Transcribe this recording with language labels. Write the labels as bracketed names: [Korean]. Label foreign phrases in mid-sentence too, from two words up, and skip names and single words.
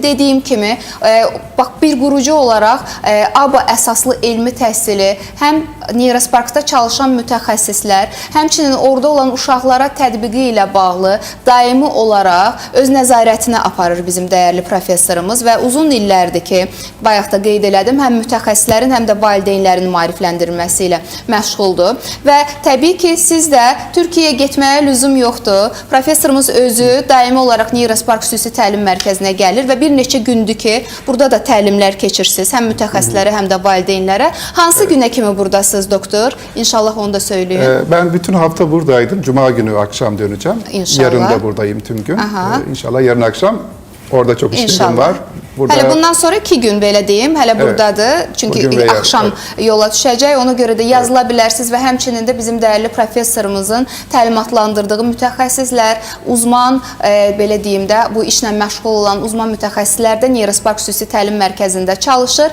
[Azerbaijani] Dediyim kimi, bax bir qurucu olaraq ABA əsaslı elmi təhsili həm Neurosparkda çalışan mütəxəssislər, həmçinin orada olan uşaqlara tətbiqi ilə bağlı daimi olaraq öz nəzarətinə aparır bizim dəyərli professorumuz və uzun illərdir ki, bayaq da qeyd elədim, həm mütəxəssislərin, həm də valideynlərin maarifləndirilməsi ilə məşğuldur və təbii ki, siz də Türkiyəyə getməyə lüzum yoxdur. Professorumuz özü daimi olaraq Neurospark xüsusi təlim mərkəzinə gəlir və bir neçə gündür ki, burada da təlimlər keçirsiniz, həm mütəxəssislərə, həm də valideynlərə. Hansı günə kimi buradasınız doktor? İnşallah onu da söyləyin. [Turkish] Ben bütün hafta buradaydım. Cuma günü akşam döneceğim. İnşallah. Yarın da buradayım tüm gün. İnşallah yarın akşam orada çok işlerim var. Burada... [Azerbaijani] Hələ bundan sonra 2 gün belə deyim, hələ buradadır. Çünki axşam yola düşəcək, ona görə də yazıla bilərsiniz və həmçinin də bizim dəyərli professorumuzun təlimatlandırdığı mütəxəssislər, uzman, belə deyim də, bu işlə məşğul olan uzman mütəxəssislər də Neurospark xüsusi təlim mərkəzində çalışır.